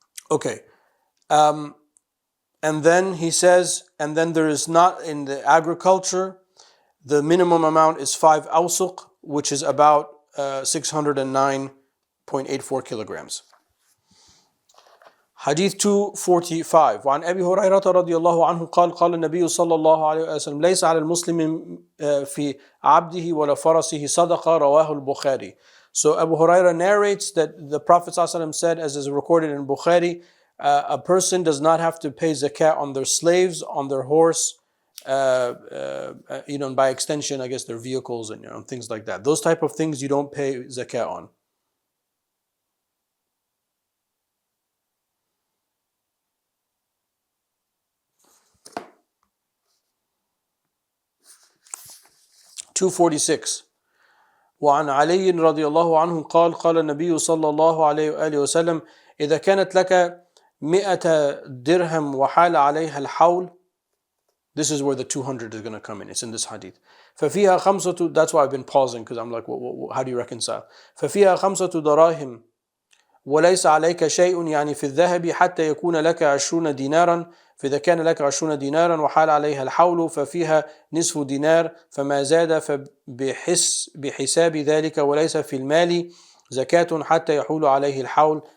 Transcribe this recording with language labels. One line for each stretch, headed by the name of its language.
English: Okay. And then he says, and then there is not in the agriculture, the minimum amount is 5 awsuq, which is about 609.84 kilograms. Hadith 245
Arabic: وعن أبي هريرة رضي الله عنه قال قال النبي صلى الله عليه وسلم ليس على المسلم في عبده ولا فرسه صدقة رواه البخاري.
English: So Abu Hurairah narrates that the Prophet ﷺ said, as is recorded in Bukhari, a person does not have to pay zakat on their slaves, on their horse, and by extension, I guess their vehicles and things like that. Those type of things you don't pay zakat on.
Arabic: (246) وعن علي رضي الله عنه قال قال النبي صلى الله عليه وآله وسلم إذا كانت لك 100 درهم وحال عليها الحول.
English: This is where the 200 is going to come in. It's in this hadith.
Arabic: ففيها خمسة,
English: that's why I've been pausing, because I'm like, how do you reconcile?
Arabic: ففيها خمسة دراهم وليس عليك شيء يعني في الذهب حتى يكون لك 20 دينارا فإذا كان لك 20 دينارا وحال عليها الحول ففيها نصف دينار فما زاد فبحساب ذلك وليس في المال زكاة حتى يحول عليه الحول.